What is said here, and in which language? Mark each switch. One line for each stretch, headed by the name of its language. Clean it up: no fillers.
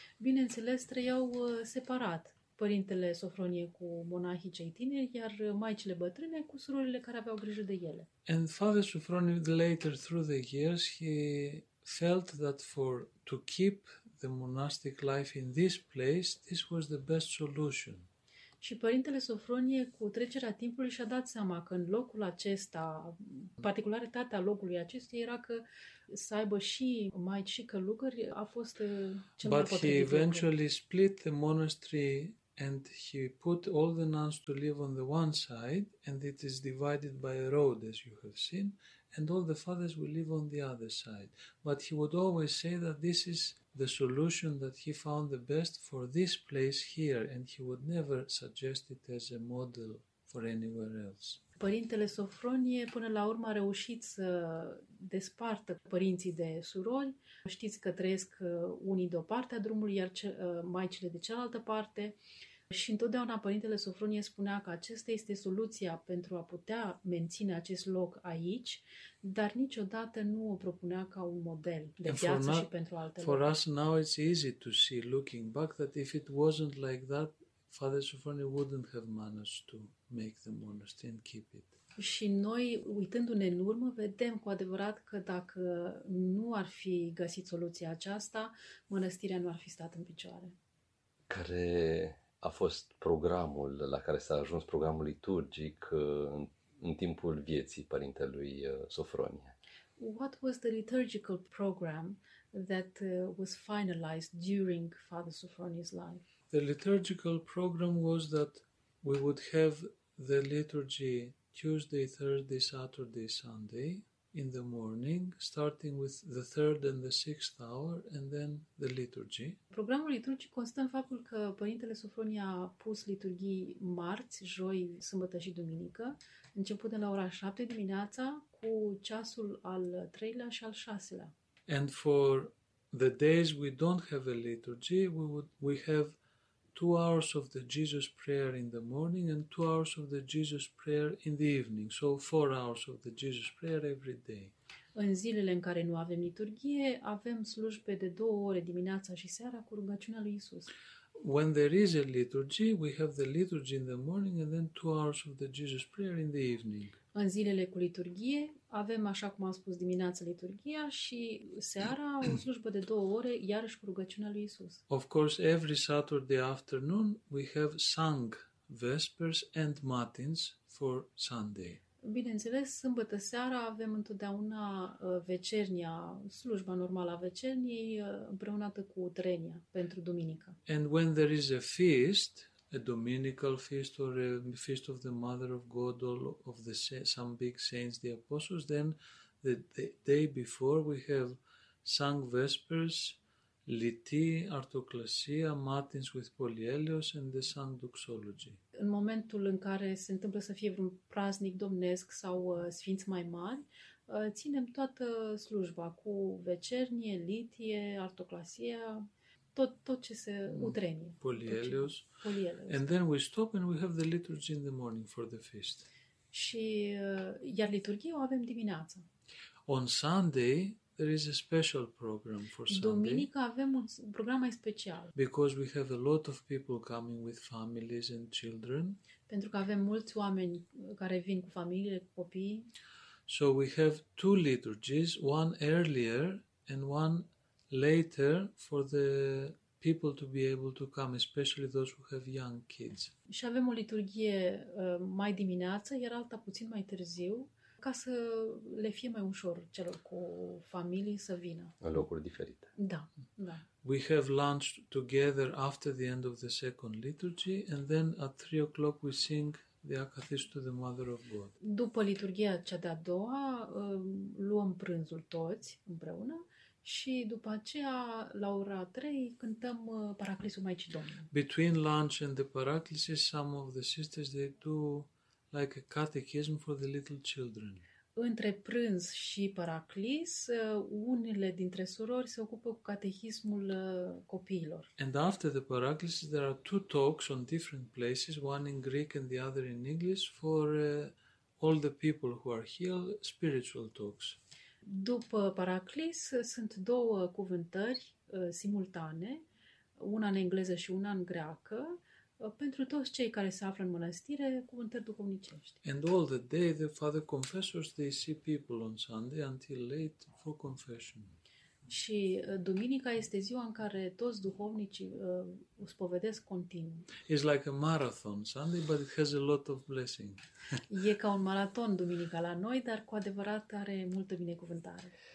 Romanian: Bineînțeles, trăiau separat, părintele Sofronie cu monahii cei tineri, iar maicile bătrâne cu surorile care aveau grijă de ele.
English: And Father Sofronie later through the years he felt that for to keep the monastic life in this place, this was the best solution.
Romanian: Și părintele Sofronie, cu trecerea timpului, și-a dat seama că în locul acesta, particularitatea locului acestui era că să aibă și maici și călugări, a fost cel
English: But
Romanian: mai potrivit.
English: But he eventually split the monastery and he put all the nuns to live on the one side and it is divided by a road, as you have seen, and all the fathers will live on the other side. But he would always say that this is the solution that he found the best for this place here, and he would never suggest it as a model for anywhere else.
Romanian: Părintele Sofronie până la urmă a reușit să despartă părinții de surori. Știți că trăiesc unii de o parte a drumului, iar maicile de cealaltă parte. Și întotdeauna părintele Sofronie spunea că aceasta este soluția pentru a putea menține acest loc aici, dar niciodată nu o propunea ca un model de viață și pentru alte
English: For us now it's easy to see, looking back, that if it wasn't like that, Father Sofronie wouldn't have managed to make the monastery and keep it.
Romanian: Și noi, uitându-ne în urmă, vedem cu adevărat că dacă nu ar fi găsit soluția aceasta, mănăstirea nu ar fi stat în picioare. Care a fost programul la care s-a ajuns, programul liturgic în timpul vieții părintelui Sofronie?
English: What was the liturgical program that was finalized during Father Sofronie's life? The liturgical program was that we would have the liturgy Tuesday, Thursday, Saturday, Sunday in the morning, starting with the third and the sixth hour, and then the liturgy.
Romanian: Programul liturgic constă în faptul că părintele Sofronie a pus liturghii marți, joi, sâmbătă și duminică, începând de la ora 7 dimineața, cu ceasul al treilea și al șaselea.
English: And for the days we don't have a liturgy, we have 2 hours of the Jesus prayer in the morning and 2 hours of the Jesus prayer in the evening. So 4 hours of the Jesus prayer every day.
Romanian: În zilele în care nu avem liturghie, avem slujbe de 2 ore dimineața și seara cu rugăciunea lui Isus.
English: When there is a liturgy, we have the liturgy in the morning and then 2 hours of the Jesus prayer in the evening.
Romanian: În zilele cu liturghie, avem, așa cum am spus, dimineața liturghia și seara o slujbă de 2 ore, iarăși cu rugăciunea lui Isus.
English: Of course, every Saturday afternoon we have sung vespers and matins for Sunday.
Romanian: Bineînțeles, sâmbătă seara avem întotdeauna vecernia, slujba normală a vecerniei, împreunată cu trenia pentru duminică.
English: And when there is a feast, a dominical feast or a feast of the Mother of God or of the some big saints, the apostles, then the day before we have sung vespers, liti, artoclasia, matins with polyelios and the sung doxology.
Romanian: În momentul în care se întâmplă să fie un praznic domnesc sau sfinți mai mari, ținem toată slujba cu vecernie, litie, artoclasia, tot ce se utrenie.
Greek: Polyelios. Polyelios.
English: And then we stop and we have the liturgy in the morning for the feast.
Romanian: Și iar liturghie o avem dimineața.
English: On Sunday there is a special program for Sunday.
Romanian: Duminică avem un program mai special.
English: Because we have a lot of people coming with families and children.
Romanian: Pentru că avem mulți oameni care vin cu familiile, cu copii.
English: So we have two liturgies, one earlier and one later for the people to be able to come, especially those who have young kids.
Romanian: Și avem o liturghie mai dimineață, iar alta puțin mai târziu, ca să le fie mai ușor celor cu familii să vină. În locuri diferite. Da, da.
English: We have lunch together after the end of the second liturgy and then at 3 o'clock we sing the Akathist to the Mother of God.
Romanian: După liturghia cea de-a doua, luăm prânzul toți împreună și după aceea, la ora 3, cântăm Paraclisul Maicii Domnului.
English: Between lunch and the Paraclisis, some of the sisters, they do like a catechism for the little children.
Romanian: Între prânz și paraclis, unele dintre surori se ocupă cu catehismul copiilor.
English: And after the paraclis, there are two talks on different places, one in Greek and the other in English, for all the people who are here, spiritual talks.
Romanian: După paraclis, sunt două cuvântări simultane, una în engleză și una în greacă, pentru toți cei care se află în mănăstire, cuvântări duhovnicești.
English: And all the day the father confessors, they see people on Sunday until late for confession.
Romanian: Și duminica este ziua în care toți duhovnicii spovedesc continuu.
English: It's like a marathon Sunday, but it has a lot of blessing.
Romanian: E ca un maraton duminica la noi, dar cu adevărat are multă binecuvântare.